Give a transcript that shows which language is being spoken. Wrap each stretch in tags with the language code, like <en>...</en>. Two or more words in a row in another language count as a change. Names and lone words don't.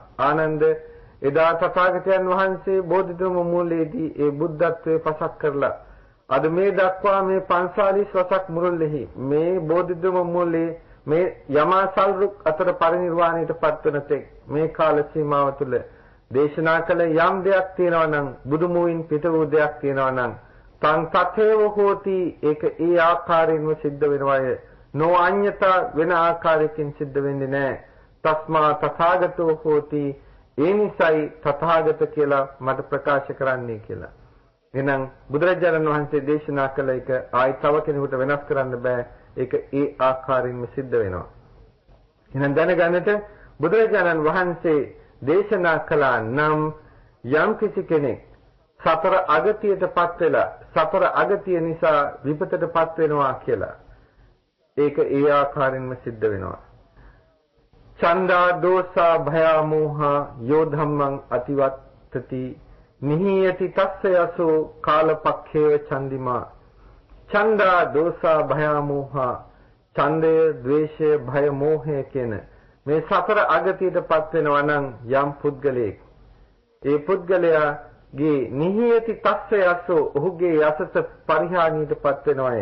<si>ආනන්ද, එදා තථාගතයන් වහන්සේ බෝධිධර්ම මූලයේදී ඒ බුද්ධත්වයේ පසක් කරලා අද මේ දක්වා මේ 45 වසක් මුළුල්ලෙහි මේ බෝධිධර්ම මූලයේ මේ යමාසල් රුක් අතර පරිනිර්වාණයට පත්වන තෙක් මේ කාල සීමාව තුළ දේශනා කළ යම් දෙයක් තියෙනවා නම් බුදු මුවින් පිට වූ දෙයක් තියෙනවා නම්</si> <pi>තං තතේව හෝති,</pi> <si>ඒක ඒ ආකාරයෙන්ම සිද්ධ වෙනවාය.</si> <pi>නෝ අඤ්ඤතා</pi> <si>වෙන ආකාරයකින් සිද්ධ වෙන්නේ නැහැ.</si> <pi>තස්මා තථාගතෝ හෝති,</pi> <si>ඒ නිසයි තථාගත කියලා මට ප්‍රකාශ කරන්නේ කියලා. එහෙනම් බුදුරජාණන් වහන්සේ දේශනා කළ එක ආයි තව කෙනෙකුට වෙනස් කරන්න බෑ. ඒක ඒ ආකාරයෙන්ම සිද්ධ වෙනවා. එහෙනම් දැනගන්නට බුදුරජාණන් වහන්සේ දේශනා කළා නම් යම් කිසි කෙනෙක් සතර අගතියටපත් වෙලා සතර අගතිය නිසා විපතටපත් වෙනවා කියලා ඒක ඒ ආකාරයෙන්ම සිද්ධ වෙනවා.</si> <pi>ඡන්දා දෝසා භයා මෝහා යෝ ධම්මං අතිවත්තති නිහියති තස්ස යසෝ කාලපක්ඛේව චන්දිමා. ඡන්දා දෝසා භයා මෝහා,</pi> <si>ඡන්දය, ද්වේෂය, භය, මෝහය කියන මේ සතර අගතියටපත් වෙනවා නම් යම් පුද්ගලයෙක්, ඒ පුද්ගලයාගේ</si> <pi>නිහියති තස්ස යසෝ,</pi> <si>ඔහුගේ යසස පරිහානියටපත් වෙනවාය.</si>